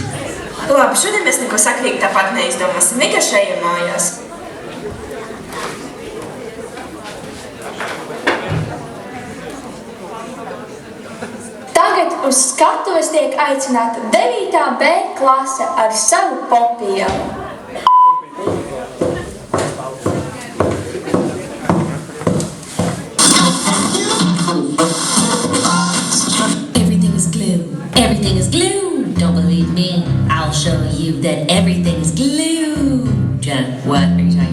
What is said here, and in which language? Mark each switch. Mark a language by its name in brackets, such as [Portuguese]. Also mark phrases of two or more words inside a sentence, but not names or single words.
[Latvian] Labi, šodien mēs neko sakrīgi tāpat neizdomāsim, vienkārši ejam mājās. Tagad uz skatuves tiek aicināta 9. B klase ar savu popielu. [English] Everything is glue. Everything is glue. Don't believe me? I'll show you that everything is glue. Jenna, what are you talking about?